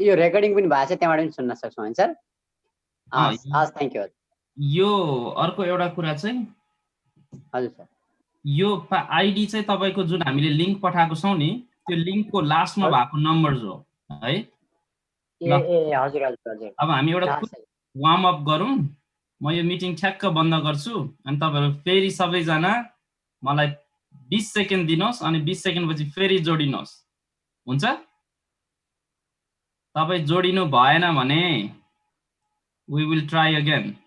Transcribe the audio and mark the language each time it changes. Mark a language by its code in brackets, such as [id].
[ne] यो रेकर्डिङ पनि भएको छ, त्यहाँबाट पनि सुन्न सक्छौँ होइन सर? हस् हस्, थ्याङ्क यू। यो अर्को एउटा कुरा चाहिँ हजुर सर, यो आइडी चाहिँ तपाईँको जुन हामीले लिङ्क पठाएको छौँ नि, त्यो लिङ्कको लास्टमा भएको नम्बर्स हो है। हजुर हजुर हजुर। अब हामी एउटा वार्म अप गरौँ। म यो मिटिङ ठ्याक्क बन्द गर्छु अनि तपाईँहरू फेरि सबैजना मलाई 20 सेकेन्ड दिनुहोस् अनि 20 सेकेन्ड पछि फेरि जोडिनुहोस्। हुन्छ? तपाईँ जोडिनु भएन भने [en] we will try again